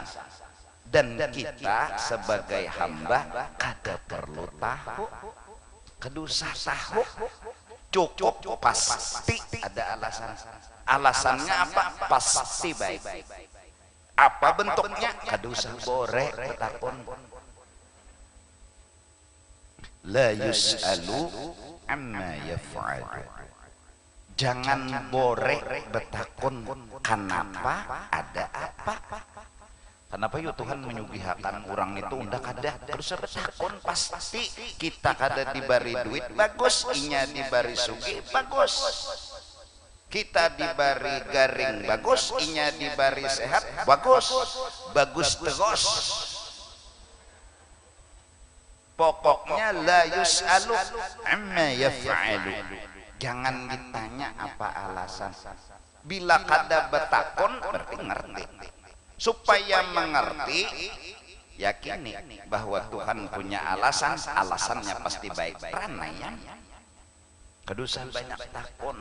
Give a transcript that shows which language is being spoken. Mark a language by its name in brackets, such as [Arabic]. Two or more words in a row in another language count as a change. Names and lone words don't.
[Banjar] Dan kita sebagai hamba kada perlu tahu, kada usah tahu, cukup pasti ada alasan. Alasannya apa? Pasti baik. Apa bentuknya? Kada usah bore betakon. [Arabic] لا يسأل عما يفعل. [Banjar] Jangan bore betakon kenapa, ada apa. Kenapa yuk Tuhan menyugihakan orang itu unda kada terus betakon, pasti kita kada diberi duit bagus, inya diberi sugih bagus, kita diberi garing bagus, inya diberi sehat bagus, bagus terus. Pokoknya [Arabic] لا يسأل عما يفعل. [Banjar] Jangan ditanya apa alasan. Bila kada betakon berarti ngerti. Supaya mengerti, yakini bahwa Tuhan punya alasan, alasannya pasti baik. Pranayam. Kedusan banyak takon.